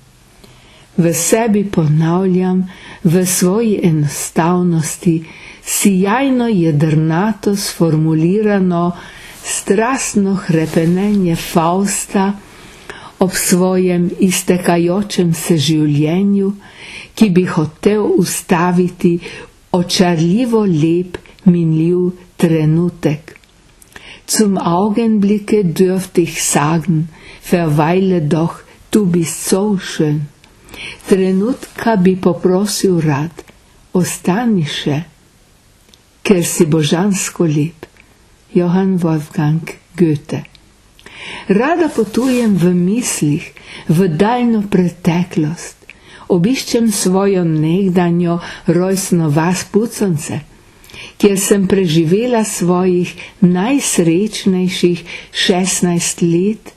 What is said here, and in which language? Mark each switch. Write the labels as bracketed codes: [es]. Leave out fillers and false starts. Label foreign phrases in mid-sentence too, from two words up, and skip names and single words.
[sl] V sebi ponavljam v svoji enostavnosti sijajno jedrnato sformulirano strastno hrepenenje Fausta ob svojem iztekajočem se življenju, ki bi hotel ustaviti očarljivo lep, minljiv trenutek. [de] Zum Augenblicke dürfte ich sagen, verweile doch, du bist so schön. [sl] Trenutka bi poprosil rad, ostani še, ker si božansko lep. Johann Wolfgang Goethe. Rada potujem v mislih v daljno preteklost, obiščem svojo nekdanjo rojstno vas Puconce, kjer sem preživela svojih najsrečnejših 16 let.